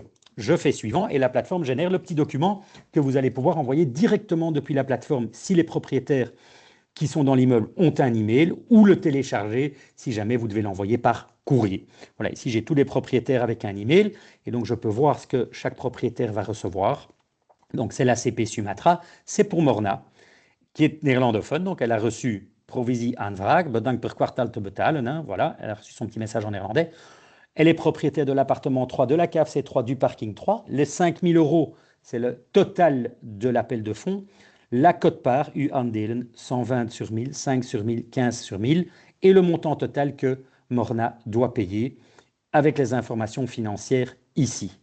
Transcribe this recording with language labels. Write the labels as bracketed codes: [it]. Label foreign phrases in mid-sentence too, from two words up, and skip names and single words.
[fr] Je fais suivant et la plateforme génère le petit document que vous allez pouvoir envoyer directement depuis la plateforme si les propriétaires qui sont dans l'immeuble ont un email ou le télécharger si jamais vous devez l'envoyer par courrier. Voilà, ici j'ai tous les propriétaires avec un email et donc je peux voir ce que chaque propriétaire va recevoir. Donc c'est la CP Sumatra, c'est pour Morna qui est néerlandophone, donc elle a reçu [nl] provisie aanvraag, bedankt per kwartaal te betalen, [fr] hein, voilà, elle a reçu son petit message en néerlandais. Elle est propriétaire de l'appartement 3, de la cave C3, du parking 3. Les 5 000 euros, c'est le total de l'appel de fonds. La quote-part, U-aandelen, 120 sur 1000, 5 sur 1000, 15 sur 1000. Et le montant total que Morna doit payer avec les informations financières ici.